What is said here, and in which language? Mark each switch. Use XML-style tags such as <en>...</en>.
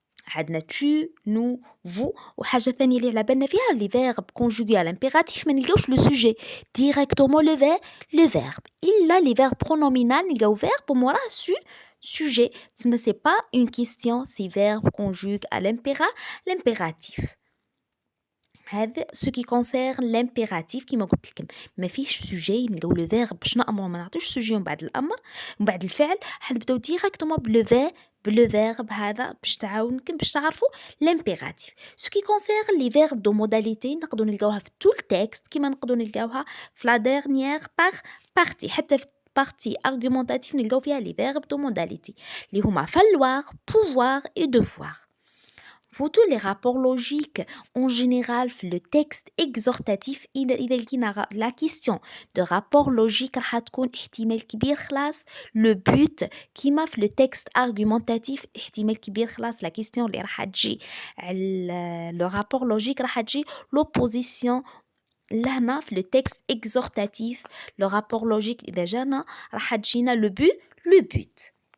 <ar>عندنا tu, nous, vous. وحاجة ثانية اللي على بالنا فيها</ar> <fr>les verbes conjugués à l'impératif</fr> <ar>ما نلقاوش</ar> <fr>le sujet directement le verbe. إلا les verbes pronominaux نلقاو verbe وموراه sujet. Mais c'est pas une question, c'est verbe conjugue à l'impératif.</fr> <ar>هذا</ar> <fr>ce qui concerne l'impératif</fr> <ar>كما قلت لكم ما فيهش sujet نلقاو le verbe باش نأمرو ما نعطيوش sujet من بعد الأمر من بعد الفعل حنبداو directement بلو verbe هذا باش تعاونكم باش تعرفوا l'impératif.</ar> <fr>Ce qui concerne les verbes de modalité</fr> <ar>نقدروا نلقاوها في</ar> <fr>tout le texte كما نقدروا نلقاوها في la dernière partie حتى في partie argumentative نلقاو فيها les verbes de modalité اللي هما falloir, pouvoir et devoir.</fr> <ar>Tous les rapports logiques en général le texte exhortatif إذا لقينا la question de rapport logique راح تكون احتمال كبير خلاص le but كيما في le texte argumentatif احتمال كبير خلاص la question اللي راح تجي le rapport logique راح تجي l'opposition لهنا في le texte exhortatif le rapport logique إذا جانا راح تجينا le but.</ar>